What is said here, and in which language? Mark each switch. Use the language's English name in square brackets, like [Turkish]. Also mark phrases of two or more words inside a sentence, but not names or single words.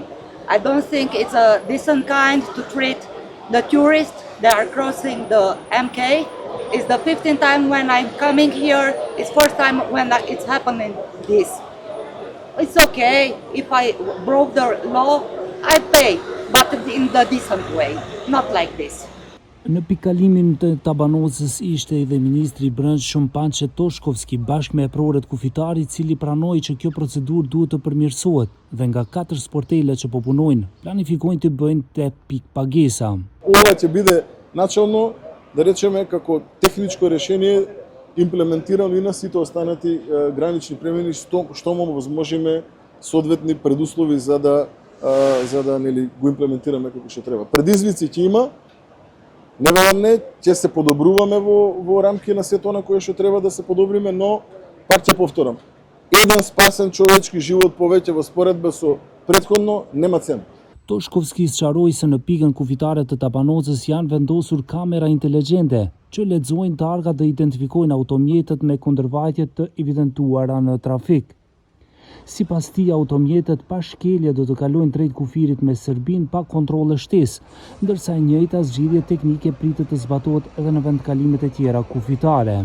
[English] I don't think it's a decent kind to treat the tourists that are crossing the MK. It's the 15th time when I'm coming here. It's 1st time when it's happening this. It's okay if I broke the law, I pay, but in the decent way, not like this. [Albanian] Në pikalimin të Tabanocës ishte edhe ministri i brendshëm Pançe Toshkovski bashkë me prorët kufitari, i cili pranoi që kjo procedurë duhet të përmirësohet dhe nga 4 sportele që po punojnë, planifikojnë të bëjnë 8 pikë pagesa. [Macedonian] Ова ќе биде начално, да речеме, како техничко решение имплементирано и на сите останати гранични премини, што му возможиме соодветни предуслови за да нели го имплементираме како што треба. Предизвици ќе има. Невелам не, ќе се подобруваме во рамки на сето на кое што треба да се подобриме, но пак ќе повторам. Еден спасен човечки живот повеќе во споредба со претходно нема цена. [Albanian] Toshkovski sqaroi se në pikën kufitare të Tabanocës janë vendosur kamera inteligjente që lexojnë targat dhe identifikojnë automjetet me kundërvajtje të evidentuara në trafik. Sipas tij, automjetet pa shkelje do të kalojnë drejt kufirit me Serbinë pa kontrolle shtesë, ndërsa e njëjta zgjidhje teknike pritet të zbatohet edhe në vendkalimet e tjera kufitare.